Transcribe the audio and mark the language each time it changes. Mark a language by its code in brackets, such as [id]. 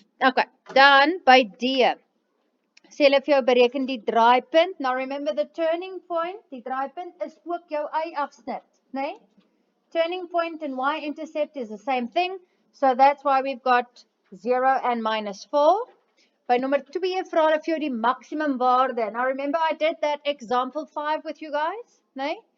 [af] Okay, dan by D. Sê hulle vir jou bereken die draaipunt. [en] Now remember the turning point, [af] die draaipunt is ook jou y-afsnit, né? [en] Turning point and y-intercept is the same thing. So that's why we've got 0 and minus 4. [af] By nummer 2 vra hulle vir jou die maximum waarde. [en] Now remember I did that example 5 with you guys, né?